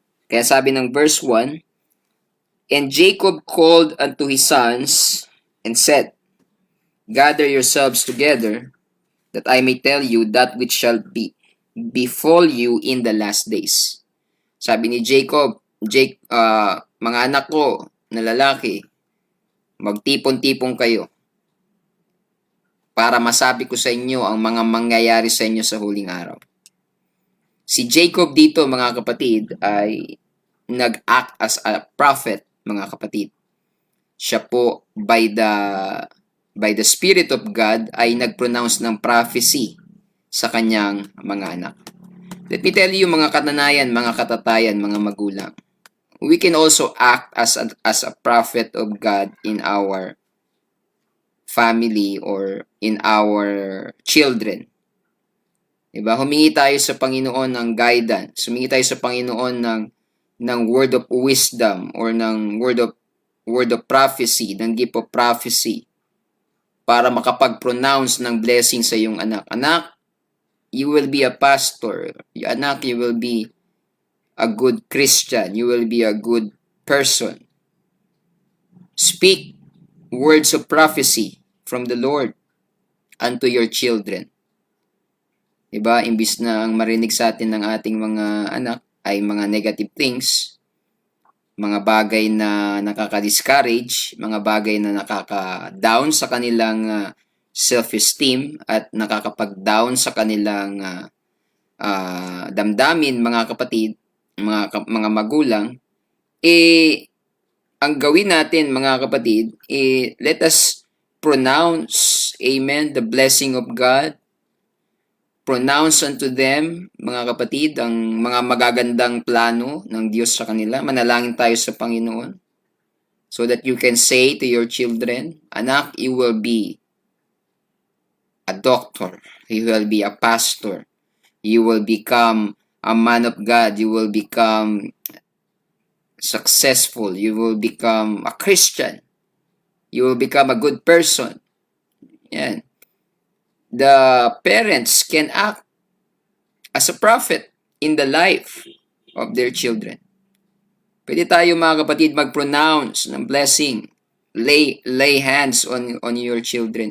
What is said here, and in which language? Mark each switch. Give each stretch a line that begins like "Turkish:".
Filipino: Kaya sabi ng
English: verse 1, And Jacob called unto his sons and said, Gather yourselves together, that I may tell you that which shall befall you in the last days.
Filipino: Sabi ni Jacob, mga anak ko na lalaki, magtipon-tipon kayo para masabi ko sa inyo ang mga mangyayari sa inyo sa huling araw. Si Jacob dito, mga kapatid, ay nag-act as a prophet, mga kapatid. Siya po
English: by the Spirit of God
Filipino: ay nag-pronounce ng prophecy sa kanyang mga anak.
English: Let me tell you
Filipino: mga katanayan, mga katatayan, mga magulang.
English: We can also act as a prophet of God in our family or in our children.
Filipino: Diba? Humingi tayo sa Panginoon ng guidance. Humingi tayo sa Panginoon ng word of wisdom or ng word of prophecy, ng gift of prophecy para makapag-pronounce ng blessing sa iyong anak.
English: Anak, you will be a pastor. Anak, you will be a good Christian. You will be a good person. Speak words of prophecy from the Lord unto your children.
Filipino: Diba? Imbis na ang marinig sa atin ng ating mga anak ay mga negative things, mga bagay na nakaka-discourage, mga bagay na nakaka-down sa kanilang self-esteem at nakakapag-down sa kanilang damdamin, mga kapatid, mga magulang, ang gawin natin, mga kapatid,
English: let us pronounce, amen, the blessing of God. Pronounce unto them,
Filipino: mga kapatid, ang mga magagandang plano ng Diyos sa kanila. Manalangin tayo sa Panginoon.
English: So that you can say to your children, anak, you will be a doctor. You will be a pastor. You will become a man of God. You will become successful. You will become a Christian. You will become a good person. Yan. The parents can act as a prophet in the life of their children.
Filipino: Pwede tayo, mga kapatid, mag-pronounce ng blessing.
English: Lay hands on your children.